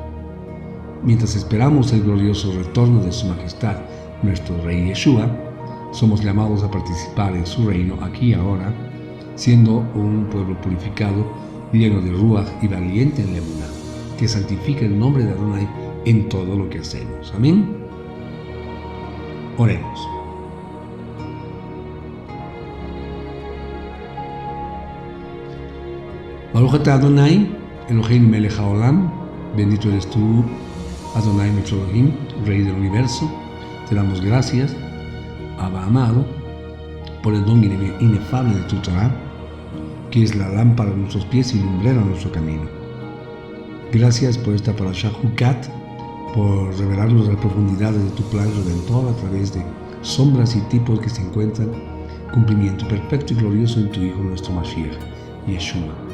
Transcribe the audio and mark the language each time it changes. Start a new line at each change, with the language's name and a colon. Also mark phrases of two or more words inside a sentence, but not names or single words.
Spanish: Mientras esperamos el glorioso retorno de Su Majestad, nuestro Rey Yeshua, somos llamados a participar en su reino aquí y ahora, siendo un pueblo purificado, lleno de ruaj y valiente en la emuná, que santifica el nombre de Adonai en todo lo que hacemos. Amén. Oremos.
Hebrew: ברוך אתה אדוני, אלוהינו מלך העולם,
Spanish: bendito eres tú, Adonai nuestro Elohim, Rey del universo. Te damos gracias, Abba amado, por el don inefable de tu Torah, que es la lámpara de nuestros pies y lumbrera nuestro camino. Gracias por esta parashá Hukat, por revelarnos las profundidades de tu plan redentor a través de sombras y tipos que se encuentran cumplimiento perfecto y glorioso en tu Hijo nuestro Mashiach, Yeshua.